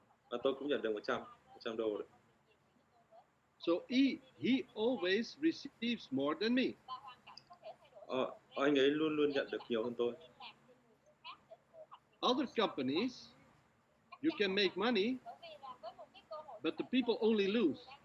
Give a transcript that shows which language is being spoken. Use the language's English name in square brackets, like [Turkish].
[Vietnamese] Và tôi cũng nhận được 100 đô đấy. [English] So he always receives more than me. [Vietnamese] Anh ấy luôn luôn nhận được nhiều hơn tôi. [English] Other companies, you can make money, but the people only lose.